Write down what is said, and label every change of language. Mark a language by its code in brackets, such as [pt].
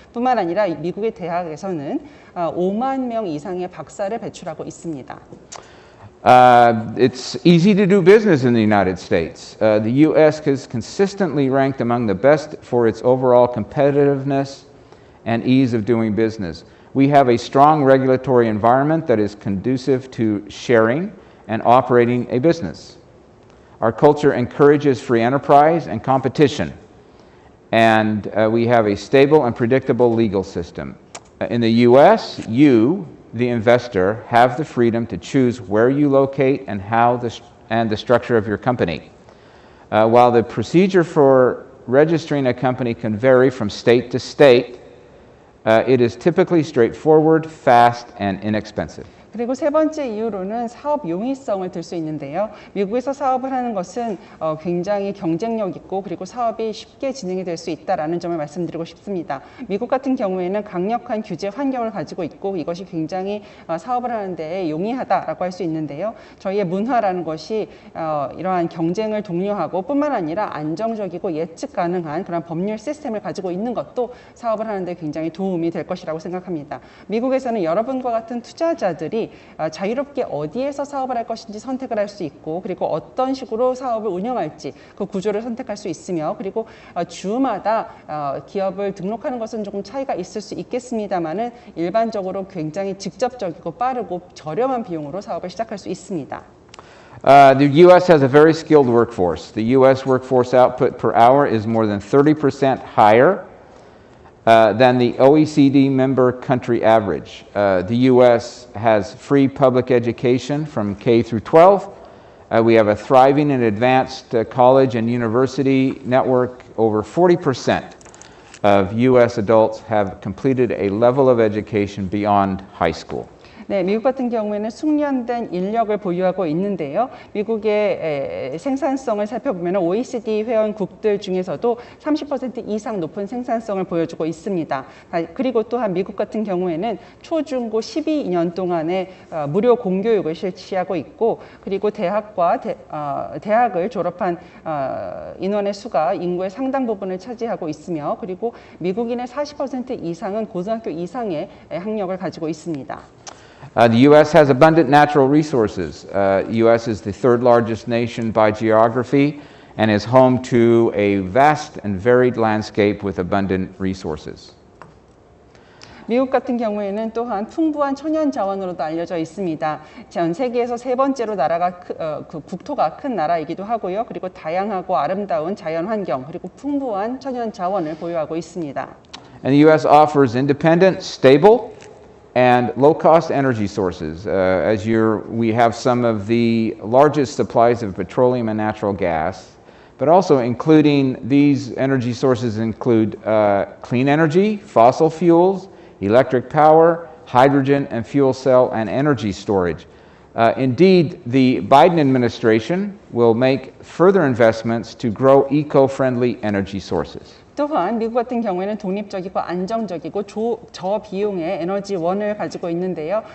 [ko] 뿐만 아니라 미국의 대학에서는 5만 명 이상의 박사를 배출하고 있습니다. [en] It's easy to do business in the United States. The U.S. is consistently ranked among the best for its overall competitiveness and ease of doing business. We have a strong regulatory environment that is conducive to sharing and operating a business. Our culture encourages free enterprise and competition, and we have a stable and predictable legal system. In the U.S., you, the investor, have the freedom to choose where you locate and the structure of your company. While the procedure for registering a company can vary from state to state, it is typically straightforward, fast, and inexpensive. [ko] 그리고 세 번째 이유로는 사업 용이성을 들 수 있는데요. 미국에서 사업을 하는 것은 굉장히 경쟁력 있고 그리고 사업이 쉽게 진행이 될 수 있다라는 점을 말씀드리고 싶습니다. 미국 같은 경우에는 강력한 규제 환경을 가지고 있고 이것이 굉장히 사업을 하는 데 용이하다라고 할 수 있는데요. 저희의 문화라는 것이 이러한 경쟁을 독려하고 뿐만 아니라 안정적이고 예측 가능한 그런 법률 시스템을 가지고 있는 것도 사업을 하는 데 굉장히 도움이 될 것이라고 생각합니다. 미국에서는 여러분과 같은 투자자들이 자유롭게 어디에서 사업을 할 것인지 선택을 할 수 있고 그리고 어떤 식으로 사업을 운영할지 그 구조를 선택할 수 있으며 그리고 주마다 기업을 등록하는 것은 조금 차이가 있을 수 있겠습니다만은 일반적으로 굉장히 직접적이고 빠르고 저렴한 비용으로 사업을 시작할 수 있습니다. [en] The U.S. has a very skilled workforce. The U.S. workforce output per hour is more than 30% higher than the OECD member country average. The U.S. has free public education from K through 12. We have a thriving and advanced college and university network. Over 40% of U.S. adults have completed a level of education beyond high school. [ko] 네, 미국 같은 경우에는 숙련된 인력을 보유하고 있는데요. 미국의 생산성을 살펴보면 OECD 회원국들 중에서도 30% 이상 높은 생산성을 보여주고 있습니다. 그리고 또한 미국 같은 경우에는 초중고 12년 동안의 무료 공교육을 실시하고 있고, 그리고 대학을 졸업한 인원의 수가 인구의 상당 부분을 차지하고 있으며, 그리고 미국인의 40% 이상은 고등학교 이상의 학력을 가지고 있습니다. [en] The U.S. has abundant natural resources. U.S. is the third largest nation by geography and is home to a vast and varied landscape with abundant resources. [ko] 미국 같은 경우에는 또한 풍부한 천연 자원으로도 알려져 있습니다. 전 세계에서 세 번째로 국토가 큰 나라이기도 하고요. 그리고 다양하고 아름다운 자연 환경, 그리고 풍부한 천연 자원을 보유하고 있습니다. [en] And the U.S. offers independent, stable, and low-cost energy sources. We have some of the largest supplies of petroleum and natural gas, but also including these energy sources include clean energy, fossil fuels, electric power, hydrogen and fuel cell, and energy storage. Indeed, the Biden administration will make further investments to grow eco-friendly energy sources. [ko] 또한 미국 같은 경우에는 독립적이고 안정적이고 저비용의 에너지원을 가지고 있는데요.